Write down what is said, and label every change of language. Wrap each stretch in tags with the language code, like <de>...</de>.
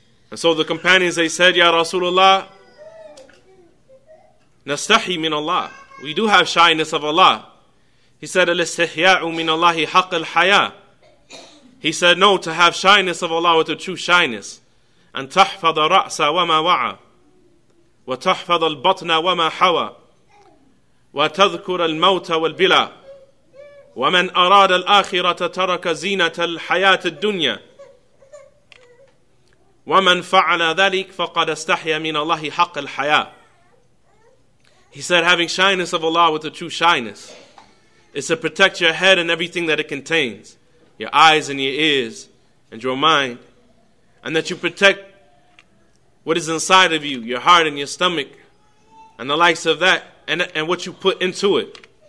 <en>And so the companions, they said, Ya Rasulullah,</en> <ar>nastahi min Allah.</ar> <en>We do have shyness of Allah. He said,</en> <ar>Al-istihya'u min Allahi haqq al-haya.</ar> <en>He said, no, to have shyness of Allah with the true shyness.</en> <ar>And تحفظ الرأس وما وعى وتحفظ البطن وما حوى وتذكر الموت والبلا ومن أراد الآخرة ترك زينة الحياة الدنيا ومن فعل ذلك فقد استحيا من الله حق الحياة.</ar> <en>He said, having shyness of Allah with the true shyness is to protect your head and everything that it contains, your eyes and your ears and your mind, and that you protect what is inside of you, your heart and your stomach, and the likes of that, and what you put into it.</en>